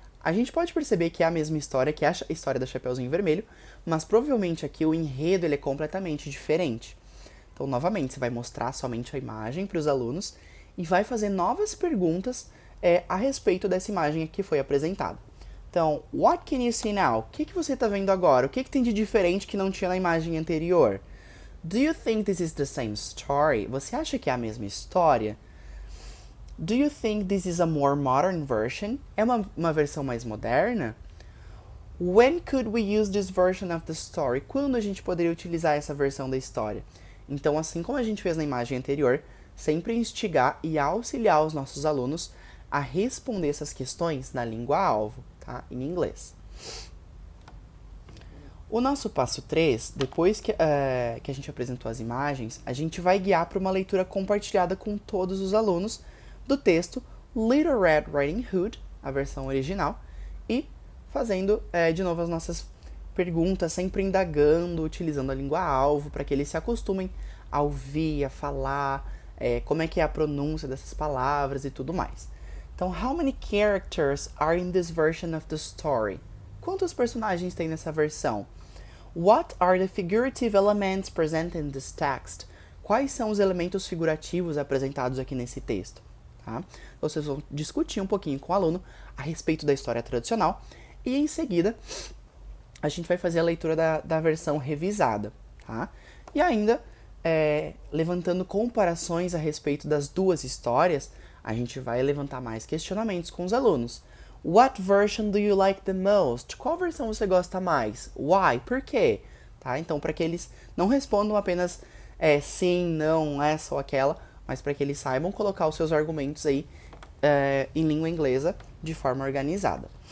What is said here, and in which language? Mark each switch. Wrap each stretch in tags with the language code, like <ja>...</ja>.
<pt>A gente pode perceber que é a mesma história, que é a história da Chapeuzinho Vermelho, mas provavelmente aqui o enredo ele é completamente diferente. Então, novamente, você vai mostrar somente a imagem para os alunos e vai fazer novas perguntas a respeito dessa imagem que foi apresentada. Então,</pt> <en>what can you see now?</en> <pt>O que você está vendo agora? O que tem de diferente que não tinha na imagem anterior?</pt> <en>Do you think this is the same story?</en> <pt>Você acha que é a mesma história?</pt> <en>Do you think this is a more modern version?</en> <pt>É uma versão mais moderna?</pt> <en>When could we use this version of the story?</en> <pt>Quando a gente poderia utilizar essa versão da história? Então, assim como a gente fez na imagem anterior, sempre instigar e auxiliar os nossos alunos a responder essas questões na língua-alvo, tá? Em inglês. O nosso passo 3, depois que a gente apresentou as imagens, a gente vai guiar para uma leitura compartilhada com todos os alunos do texto Little Red Riding Hood, a versão original, e fazendo de novo as nossas perguntas, sempre indagando, utilizando a língua-alvo, para que eles se acostumem a ouvir, a falar, como é que é a pronúncia dessas palavras e tudo mais.</pt> <en>Então, how many characters are in this version of the story?</en> <pt>Quantos personagens tem nessa versão?</pt> <en>What are the figurative elements present in this text?</en> <pt>Quais são os elementos figurativos apresentados aqui nesse texto? Tá? Vocês vão discutir um pouquinho com o aluno a respeito da história tradicional e, em seguida, a gente vai fazer a leitura da versão revisada. Tá? E ainda, levantando comparações a respeito das duas histórias, a gente vai levantar mais questionamentos com os alunos.</pt> <en>What version do you like the most?</en> <pt>Qual versão você gosta mais?</pt> <en>Why?</en> <pt>Por quê? Tá? Então, para que eles não respondam apenas sim, não, essa ou aquela, mas para que eles saibam colocar os seus argumentos aí em língua inglesa de forma organizada.</pt>